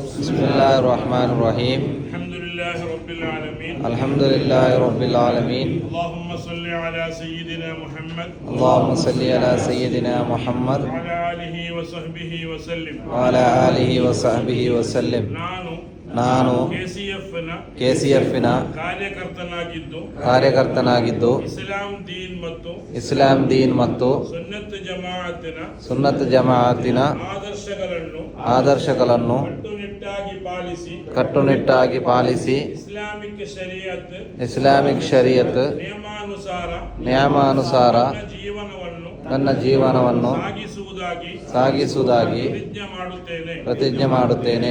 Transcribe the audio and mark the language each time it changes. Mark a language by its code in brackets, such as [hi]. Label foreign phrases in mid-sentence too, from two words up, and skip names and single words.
[ar] بسم الله الرحمن الرحيم الحمد لله رب العالمين اللهم صل على سيدنا محمد اللهم صل على سيدنا محمد وعلى آله وصحبه وسلم وعلى آله وصحبه وسلم [kn] ನಾನು ಕೆಸಿಎಫ್ನ ಕಾರ್ಯಕರ್ತನಾಗಿದ್ದು ಇಸ್ಲಾಂ ದೀನ್ ಮತ್ತು ಸುನ್ನತ್ ಜಮಾಅತಿನ ಆದರ್ಶಗಳನ್ನು ಕಟ್ಟುನಿಟ್ಟಾಗಿ ಪಾಲಿಸಿ ಇಸ್ಲಾಮಿಕ್ ಶರೀಯತ್ ನಿಯಮಾನುಸಾರ ನನ್ನ ಜೀವನವನ್ನು ಸಾಗಿಸುವುದಾಗಿ ಪ್ರತಿಜ್ಞೆ ಮಾಡುತ್ತೇನೆ.